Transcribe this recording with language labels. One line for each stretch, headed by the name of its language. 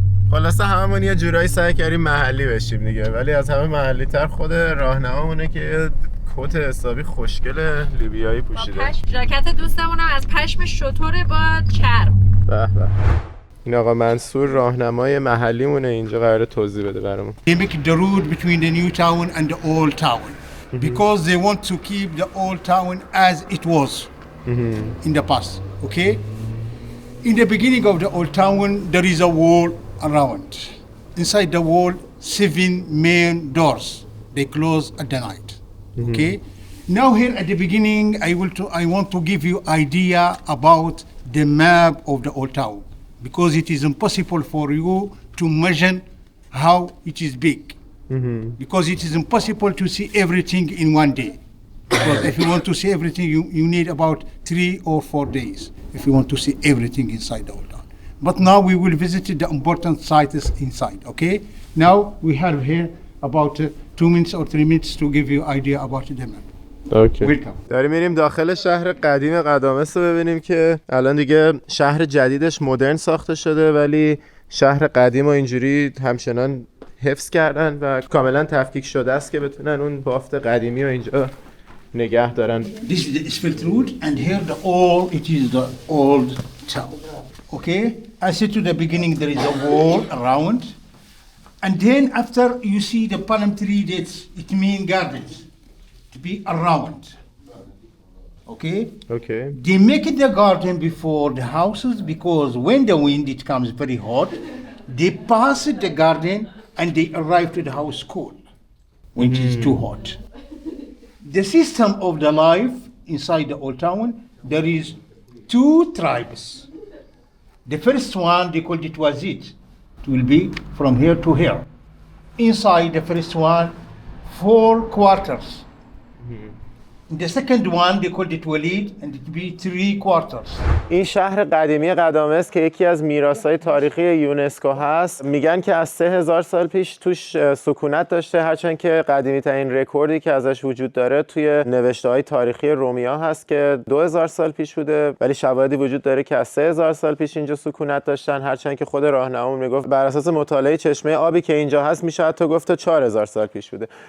Persian: خلاصه هممون یه جورایی سعی کردیم محلی بشیم دیگه، ولی از همه محلی تر خود راهنمامونه که کت حسابی خوشگل لیبیایی پوشیده. ژاکت دوستمونم از پشم شتر با چرم. به به. این آقا منصور راهنمای محلیمونه، اینجا قراره توضیح بده برامون.
English: They make the road between the new town and the old town because they want to keep the old town as it was in the past. Okay? In the beginning of the old town, there is a wall around. Inside the wall, 7 main doors. They close at the night. Okay? Now here at the beginning, I want to give you idea about the map of the old town because it is impossible for you to measure how it is big. Because it is impossible to see everything in one day. Because if you want to see everything, you need about 3 or 4 days if you want to see everything inside the old town. But now we will visit the important sites inside, okay? Now we have here about 2 minutes or 3 minutes to give you idea about the map. Welcome.
Persian: داریم میریم داخل شهر قدیم قدامس رو ببینیم که الان دیگه شهر جدیدش مدرن ساخته شده، ولی شهر قدیم و اینجوری همچنان حفظ کردن و کاملا تفکیک شده است که بتونن اون بافت قدیمی و اینجا نگه دارن.
English: This is the Isfelt Road and here it is the old town. Okay? I said to the beginning there is a wall around and then after you see the palm tree it means gardens to be around. Okay? Okay. They make the garden before the houses because when the wind it comes very hot, they pass the garden and they arrive to the house cold when it is too hot. The system of the life inside the old town, there is 2 tribes. The first one they called it Wazit. It will be from here to here. Inside the first one, 4 quarters. The second one, they called it Walid, and it will be 3 quarters.
Persian: این شهر قدیمی قدامس که یکی از میراث‌های تاریخی یونسکو هست، میگن که از 3000 سال پیش توش سکونت داشته، هرچند که قدیمی‌ترین رکوردی که ازش وجود داره توی نوشته‌های تاریخی رومیا هست که 2000 سال پیش بوده، ولی شواهدی وجود داره که از 3000 سال پیش اینجا سکونت داشتن، هرچند که خود راهنما میگفت بر اساس مطالعه چشمه آبی که اینجا هست میشه حتی گفت تا 4000 سال پیش بوده.